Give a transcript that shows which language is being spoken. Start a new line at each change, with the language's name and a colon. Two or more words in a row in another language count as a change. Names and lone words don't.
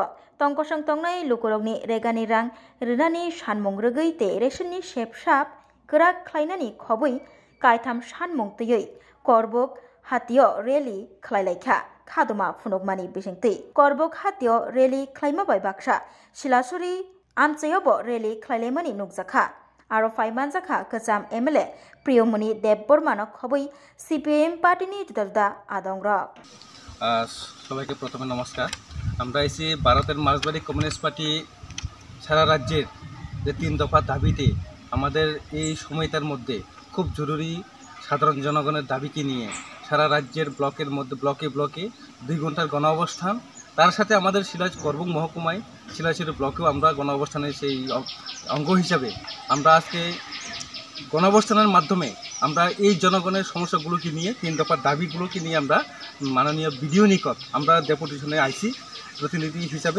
Kok Borok: tongkosang tongnai lukurokni regani rang rwnani sanmung rwgui tei resonni sepsap kwrak khlainani khobui kaitham sanmung teiui korbuk hatio rally khlailaikha khaduma phunukmani bising tei korbuk hatio rally khlaima bai baksa silasuri amchayobo rally khlailaimani nukjakha aro faimanjakha kacham MLA প্রিয়মণি দেববর্মানো খবই CPIM পার্টিনি জুদা আদংরক
Bangla: সবাইকে প্রথমে নমস্কার। আমরা এসে ভারতের মার্ক্সবাদী কমিউনিস্ট পার্টি সারা রাজ্যের যে 3 দফা দাবিতে আমাদের এই সময়টার মধ্যে খুব জরুরি সাধারণ জনগণের দাবিকে নিয়ে সারা রাজ্যের ব্লকের মধ্যে ব্লকে 2 ঘন্টার গণ অবস্থান, তার সাথে আমাদের সিলাজ করবুক মহকুমায় শিলাচুরি ব্লকেও আমরা গণ অবস্থানের সেই অঙ্গ হিসাবে আমরা আজকে গণঅবস্থানের মাধ্যমে আমরা এই জনগণের সমস্যাগুলোকে নিয়ে 3 দফার দাবিগুলোকে নিয়ে আমরা মাননীয় বিডিও নিকট আমরা ডেপুটেশনে আইসি প্রতিনিধি হিসাবে।